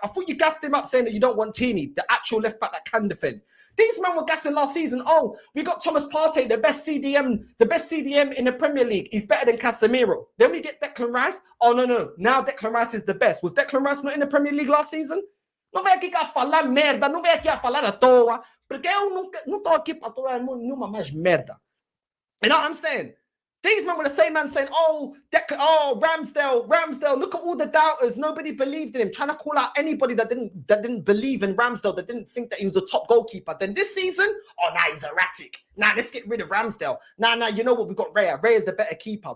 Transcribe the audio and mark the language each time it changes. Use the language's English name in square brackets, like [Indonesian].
[English] I thought you gassed him up saying that you don't want Tini, the actual left back that can defend. These men were gassing last season. Oh, we got Thomas Partey, the best CDM in the Premier League. He's better than Casemiro. Then we get Declan Rice. Oh, no. Now Declan Rice is the best. Was Declan Rice not in the Premier League last season? [Portuguese] Não vem aqui a falar merda, não vem aqui a falar à toa, porque eu não estou aqui para toda nenhuma mais merda. [English] You know what I'm saying? These men were the same man saying, oh, Ramsdale, look at all the doubters. Nobody believed in him. Trying to call out anybody that didn't believe in Ramsdale, that didn't think that he was a top goalkeeper. Then this season, he's erratic. Let's get rid of Ramsdale. You know what? We got Raya. Raya's the better keeper.